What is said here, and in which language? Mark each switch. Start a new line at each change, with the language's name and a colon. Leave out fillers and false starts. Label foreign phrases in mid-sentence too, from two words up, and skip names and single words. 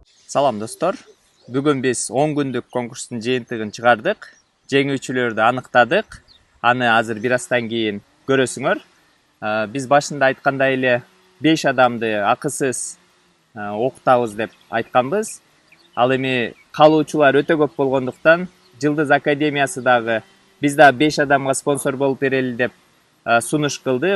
Kyrgyz: Салам достор.
Kazakh: Бүгін біз 10 күндік конкурстың жиынтығын шығардық.
Kyrgyz: Жеңүүчүлөрдү аныктадык. Аны азыр бир аздан кийин көрөсүңөр. Биз башында айткандай эле 5 адамды акысыз окутабыз деп айтканбыз. Ал эми калуучулар өтө көп болгондуктан Жылдыз Академиясы дагы биз да 5 адамга спонсор болуп берели деп сунуш кылды.